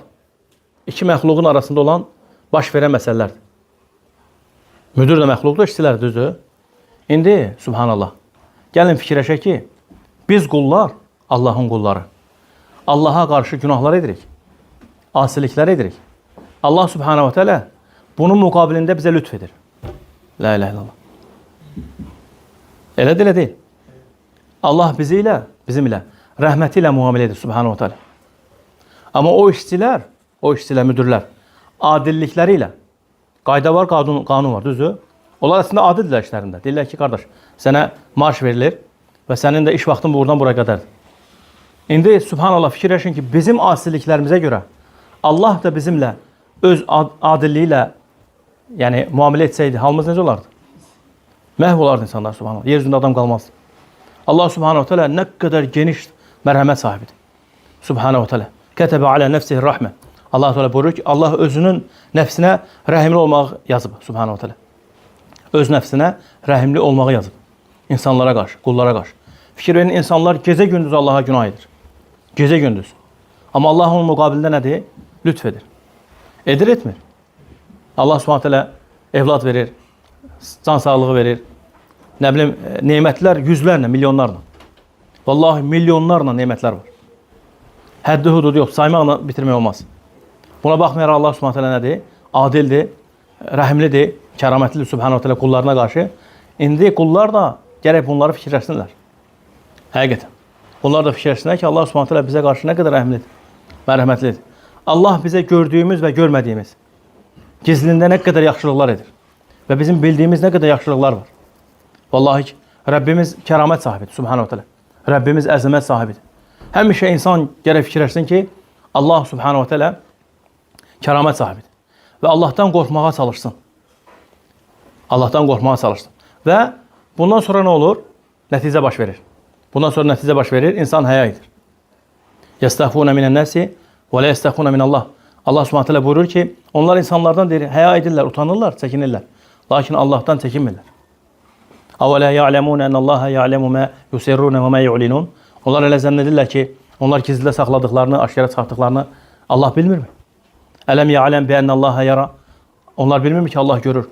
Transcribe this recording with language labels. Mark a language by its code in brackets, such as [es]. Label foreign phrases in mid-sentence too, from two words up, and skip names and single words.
[az] İki məxluqun arasında olan baş verən məsələlərdir. Müdür də məxluqdur, işçilər düzdür. İndi, subhanallah, gəlin fikirləşək ki, biz qullar, Allahın qulları. Allaha qarşı günahlar edirik, asiliklər edirik. Allah [ar] سبحانه وتعالى [az] bunun müqabilində bizə lütf edir. [ar] لا إله إلا الله. [az] Elə deyil. Allah bizim ilə rəhməti ilə müamilə edir [ar] سبحانه وتعالى. [az] Amma o işçilər, müdürlər, adillikləri ilə, qayda var, qanun var, düzdür? Onlar əslində adildirlər işlərində. Deyirlər ki, qardaş, sənə maaş verilir və sənin də iş vaxtın buradan buraya qədərdir. İndi, subhanallah, fikirləşin ki, bizim asiliklərimizə görə Allah da bizimlə öz adilliyi ilə yəni, müamilə etsəydi, halımız necə olardı? Məhv olardı insanlar, subhanallah. Yer üzündə adam qalmazdı. Allah [ar] سبحانه وتعالى [az] nə qədər geniş mərhəmət sahibidir. [ar] سبحانه وتعالى. كتب على نفسه الرحمة. الله تعالى [az] buyurur ki, Allah özünün nəfsinə rəhimli olmaq yazıb. [ar] سبحانه وتعالى. [az] Öz nəfsinə rəhimli olmağı yazıb. İnsanlara qarşı, qullara qarşı. Fikir verin, insanlar gecə-gündüz Allaha günah edir. Gecə-gündüz. Amma Allah onun müqabilində nədir? Lütf edir. Edir, etmir. Allah [ar] سبحانه وتعالى [az] evlad verir, can sağlığı verir. Nə bilim, nemətlər yüzlərlə, milyonlarla. Vallahi milyonlarla nemətlər var. Həddi hududu yox, saymaqla bitirmək olmaz. Buna baxmayaraq Allah [ar] سبحانه وتعالى [az] nədir? Adildir, rəhimlidir, kəramətlidir [ar] سبحانه وتعالى [az] qullarına qarşı. İndi qullar da gərək bunları fikirləşsinlər. Həqiqətən. Bunlar da fikirləşsinlər ki, Allah [ar] سبحانه وتعالى [az] bizə qarşı nə qədər rəhimlidir, mərhəmətlidir. Allah bizə gördüyümüz və görmədiyimiz, gizlində nə qədər yaxşılıqlar edir. Və bizim bildiyimiz nə qədər yaxşılıqlar var. Vallahi ki, Rəbbimiz kəramət sahibidir, [ar] سبحانه وتعالى. [az] Rəbbimiz əzəmət sahibidir. Həmişə insan gərək fikirləşsin ki, Allah [ar] سبحانه وتعالى [az] kəramət sahibidir. Və Allahdan qorxmağa çalışsın. Allahdan qorxmağa çalışsın. Və bundan sonra nə olur? Nəticə baş verir. Bundan sonra nəticə baş verir, insan həya edir. [ar] يستخفون من الناس ولا يستخفون من الله. [az] Allah subhanahu wa ta'ala buyurur ki, onlar insanlardan deyir, həya edirlər, utanırlar, çəkinirlər. Lakin Allahdan çəkinmirlər. [ar] أولا يعلمون أن الله يعلم ما يسرون وما يعلنون. [az] Onlar elə zənn edirlər ki, onlar gizlidə saxladıqlarını, aşkara çıxartdıqlarını Allah bilmirmi? [ar] ألم يعلم بأن الله يرى. [az] Onlar bilmirmi ki, Allah görür.